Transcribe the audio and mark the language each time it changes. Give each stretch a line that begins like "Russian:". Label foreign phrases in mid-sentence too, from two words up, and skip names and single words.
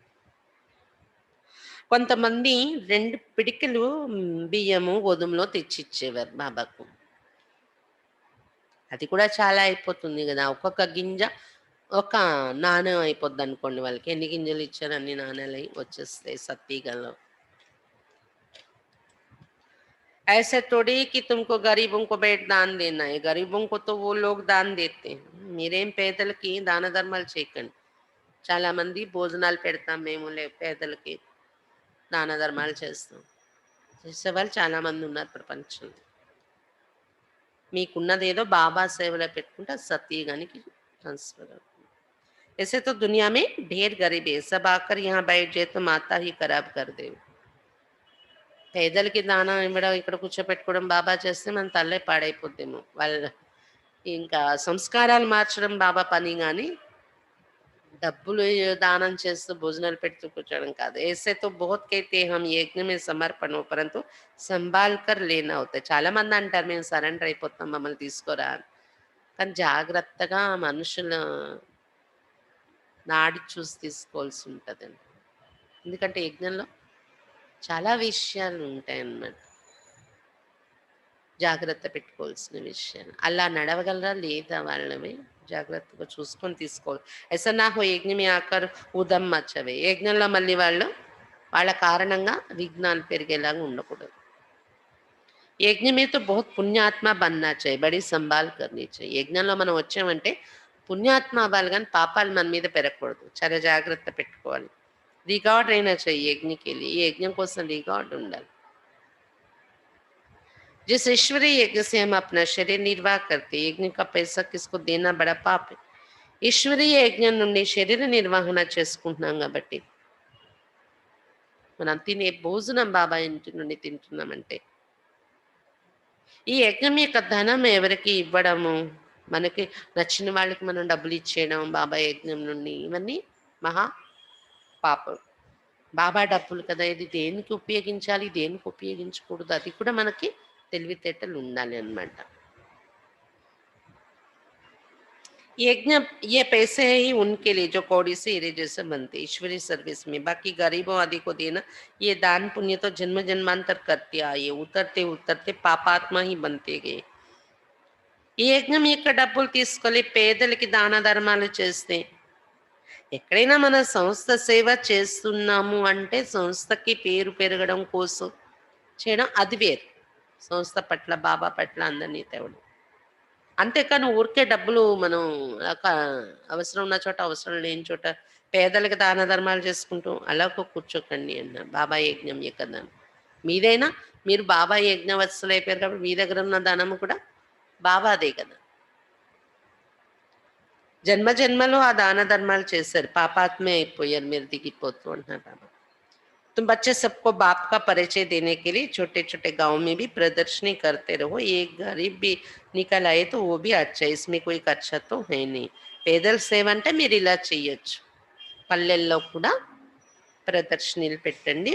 Telugu: కొంతమంది 2 పిడికిలు బియ్యము గోధుమలో తెచ్చిచ్చేవారు బాబాకు. అది కూడా చాలా అయిపోతుంది కదా, ఒక్కొక్క గింజ ఒక నాణెం అయిపోద్ది అనుకోండి. వాళ్ళకి ఎన్ని గింజలు ఇచ్చారు అన్ని నాణ్యాలు వచ్చేస్తాయి సత్తిగల్లో.
Hindi: ऐसे थोड़ी कि तुमको गरीबों को बैठ दान देना है, गरीबों को तो वो लोग दान देते हैं.
Telugu: మీరేం పేదలకి దాన ధర్మాలు చేయకండి. చాలా మంది భోజనాలు పెడతాం మేము, పేదలకి దాన ధర్మాలు చేస్తాం. చేసేవాళ్ళు చాలా మంది ఉన్నారు ప్రపంచంలో. మీకున్నదేదో బాబా సేవలో పెట్టుకుంటే సత్యగానికి ట్రాన్స్ఫర్ అవుతుంది.
Hindi: ऐसे तो दुनिया में ढेर गरीब है, सब आकर यहाँ बैठ जाए तो माता ही खराब कर दे.
Telugu: పేదలకి దానం ఇవ్వడం, ఇక్కడ కూర్చోపెట్టుకోవడం బాబా చేస్తే మన తల్లే పాడైపోద్దేమో. ఇంకా సంస్కారాలు మార్చడం బాబా పని గాని, డబ్బులు దానం చేస్తూ భోజనాలు పెడుతూ కూర్చోవడం కాదు.
Hindi: ऐसे तो बहुत कहते हैं हम यज्ञ में समर्पण हो परंतु संभाल कर लेना అవుతాయి.
Telugu: చాలా మంది అంటారు మేము సరెండర్ అయిపోతాం మమ్మల్ని తీసుకోరా అని. కానీ జాగ్రత్తగా మనుషుల నాడి చూసి తీసుకోవాల్సి ఉంటదండి. ఎందుకంటే యజ్ఞంలో చాలా విషయాలు ఉంటాయన్నమాట. జాగ్రత్త పెట్టుకోవాల్సిన విషయాలు. అలా నడవగలరా లేదా వాళ్ళవి జాగ్రత్తగా చూసుకొని తీసుకోవాలి.
Hindi: ऐसा ना हो यज्ञ में आकर उदम मचावे.
Telugu: యజ్ఞంలో మళ్ళీ వాళ్ళు వాళ్ళ కారణంగా విఘ్నాలు పెరిగేలాగా ఉండకూడదు.
Hindi: యజ్ఞ में तो बहुत पुण्यात्मा बनना चाहिए. बड़ी संभाल करनी चाहिए.
Telugu: యజ్ఞంలో మనం వచ్చామంటే పుణ్యాత్మ అవ్వాలి కానీ పాపాలు మన మీద పెరగకూడదు. చాలా జాగ్రత్త పెట్టుకోవాలి. రికార్డ్ అయినా
Hindi: चाहिए यज्ञ के लिए.
Telugu: ఈ యజ్ఞం కోసం రికార్డ్ ఉండాలి.
Hindi: जिस ईश्वरीय यज्ञ से हम अपना शरीर निर्वाह करते यज्ञ का पैसा किसको देना बड़ा पाप है.
Telugu: ఈశ్వరీయ యజ్ఞం నుండి శరీర నిర్వహణ చేసుకుంటున్నాం కాబట్టి మనం తినే భోజనం బాబా ఇంటి నుండి తింటున్నామంటే ఈ యజ్ఞం యొక్క ధనం ఎవరికి ఇవ్వడము, మనకి నచ్చిన వాళ్ళకి మనం డబ్బులు ఇచ్చేయడం బాబా యజ్ఞం నుండి, ఇవన్నీ మహా పాపం. బాబా డబ్బులు కదా, ఇది దేనికి ఉపయోగించాలి దేనికి ఉపయోగించకూడదు అది కూడా మనకి తెలివితేటలు ఉండాలి అన్నమాట.
Hindi: यज्ञ ये पैसे ही उनके लिए जो कौड़ी से हीरे जैसे बनते ईश्वरीय सर्विस में, बाकी गरीबों आदि को देना ये दान पुण्य तो जन्म जन्मांतर करते आए, उतरते उतरते पापात्मा ही बनते गए.
Telugu: ఈ యజ్ఞం యొక్క డబ్బులు తీసుకొని పేదలకి దాన ధర్మాలు చేస్తే, ఎక్కడైనా మన సంస్థ సేవ చేస్తున్నాము అంటే సంస్థకి పేరు పెరగడం కోసం చేయడం అది వేరు. సంస్థ పట్ల బాబా పట్ల అందరినీ తేవడం. అంతేకాని ఊరికే డబ్బులు మనం అవసరం ఉన్న చోట అవసరం లేని చోట పేదలకు దాన ధర్మాలు చేసుకుంటూ అలా కూర్చోకండి అన్న. బాబా యజ్ఞం కదా మీదైనా మీరు బాబా యజ్ఞవత్సలు అయిపోయారు కాబట్టి మీ దగ్గర ఉన్న ధనము కూడా బాబాదే కదా. జన్మ జన్మలో ఆ దాన ధర్మాలు చేశారు, పాపాత్మే అయిపోయారు, మీరు దిగిపోతూ అంటున్నారు బాబా.
Hindi: तुम बच्चे सबको बाप का परिचय देने के लिए छोटे छोटे गांव में भी प्रदर्शनी करते रहो. एक गरीब भी निकल आए तो वो भी अच्छा है, इसमें कोई खर्चा तो है नहीं.
Telugu: పేదల సేవ అంటే మీరు ఇలా చేయొచ్చు. పల్లెల్లో కూడా ప్రదర్శనలు పెట్టండి.